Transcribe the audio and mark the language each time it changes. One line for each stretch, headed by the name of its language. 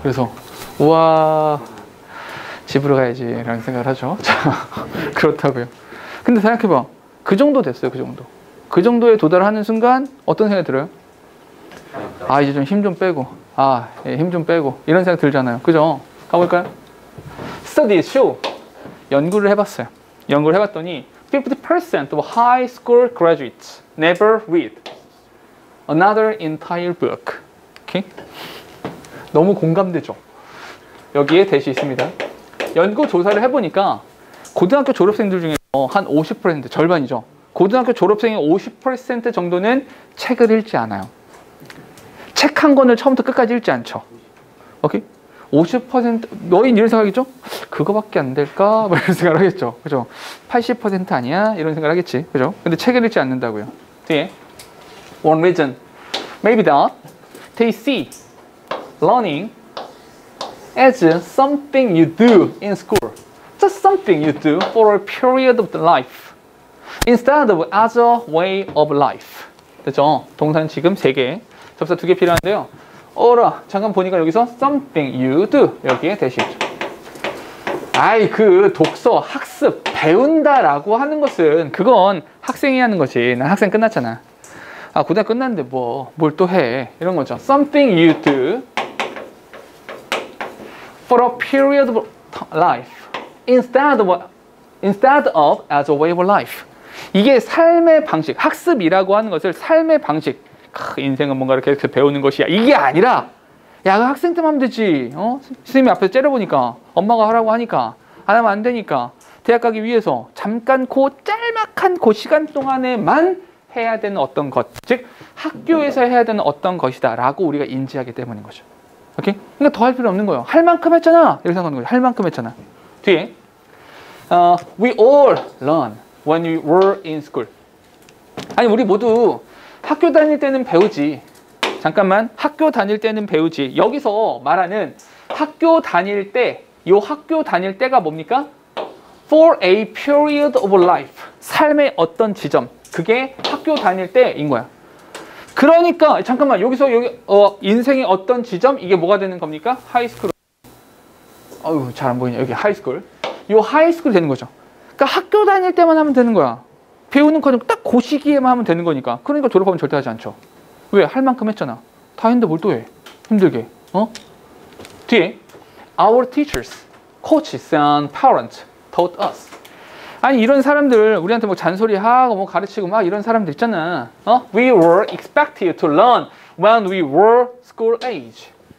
Korean: 그래서 우와 집으로 가야지라는 생각을 하죠. 자, 그렇다고요. 근데 생각해봐. 그 정도 됐어요. 그 정도에 도달하는 순간 어떤 생각이 들어요? 아, 이제 좀 힘 좀 빼고, 힘 좀 빼고 이런 생각 들잖아요. 그죠? 가볼까요?
English: Studies show.
Korean: 연구를 해봤어요. 연구를 해봤더니
English: 50% of high school graduates never read another entire book.
Korean: 오케이? 너무 공감되죠? 여기에 대시 있습니다. 연구 조사를 해보니까 고등학교 졸업생들 중에 한 50%, 절반이죠. 고등학교 졸업생의 50% 정도는 책을 읽지 않아요. 책 한 권을 처음부터 끝까지 읽지 않죠. 오케이? 50% 너희 이런 생각이죠? 그거밖에 안 될까? 뭐 이런 생각을 하겠죠. 그죠? 80% 아니야? 이런 생각을 하겠지. 그죠? 근데 책을 읽지 않는다고요. 뒤에
English: One reason maybe that they see learning as something you do in school. Just something you do for a period of the life. Instead of as a way of life.
Korean: 됐죠? 동사는 지금 3개. 접사 2개 필요한데요. 잠깐 보니까 여기서
English: something you do.
Korean: 여기에 대시 있죠. 아이, 그 독서, 학습, 배운다라고 하는 것은 그건 학생이 하는 거지. 난 학생 끝났잖아. 고등학교 끝났는데 뭘 또 해. 이런 거죠.
English: Something you do for a period of life instead of as a way of life.
Korean: 이게 삶의 방식, 학습이라고 하는 것을 삶의 방식, 인생은 뭔가 이렇게 배우는 것이야. 이게 아니라 야, 그 학생 때만 하면 되지. 선생님이 앞에서 째려보니까 엄마가 하라고 하니까 안 하면 안 되니까 대학 가기 위해서 잠깐 짤막한 시간 동안에만 해야 되는 어떤 것, 즉 학교에서 해야 되는 어떤 것이다 라고 우리가 인지하기 때문인 거죠. 오케이? 그러니까 더 할 필요 없는 거예요. 할 만큼 했잖아. 이렇게 생각하는 거죠. 할 만큼 했잖아. 뒤에
English: We all learn when we were in school.
Korean: 아니, 우리 모두 학교 다닐 때는 배우지. 잠깐만, 학교 다닐 때는 배우지. 여기서 말하는 학교 다닐 때, 요 학교 다닐 때가 뭡니까?
English: For a period of life.
Korean: 삶의 어떤 지점. 그게 학교 다닐 때인 거야. 그러니까 잠깐만, 여기서 인생의 어떤 지점, 이게 뭐가 되는 겁니까? 하이스쿨. 잘 안 보이냐. 여기 하이스쿨. 요 하이스쿨이 되는 거죠. 그러니까 학교 다닐 때만 하면 되는 거야. 배우는 과정 딱 그 시기에만 하면 되는 거니까. 그러니까 졸업하면 절대 하지 않죠. 왜? 할 만큼 했잖아. 다 했는데 뭘 또 해? 힘들게. 뒤에
English: Our teachers, coaches and parents taught us.
Korean: 아니, 이런 사람들 우리한테 잔소리하고 가르치고 막 이런 사람들 있잖아.
English: We were expected to learn when we were school age.